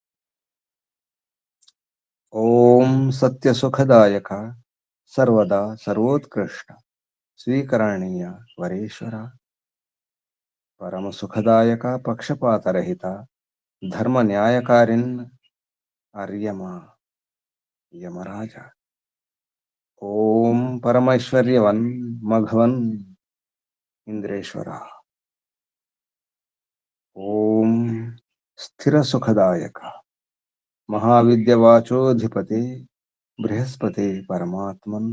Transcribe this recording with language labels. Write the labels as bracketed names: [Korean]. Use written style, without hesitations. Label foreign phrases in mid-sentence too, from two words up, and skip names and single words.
[Sanskrit] ओम सत्य सुखदायक सर्वदा सर्वोत्कृष्ट स्वीकरणीय वरेश्वर परम सुखदायक पक्षपात रहित धर्म न्यायकारिन अर्यमा यमराज। ఓం పరమైశ్వర్యవన్ మఘవన్ ఇంద్రేశ్వర. ఓం స్థిర సుఖదాయక మహావిద్యవాచోధిపతి బృహస్పతి పరమాత్మన్.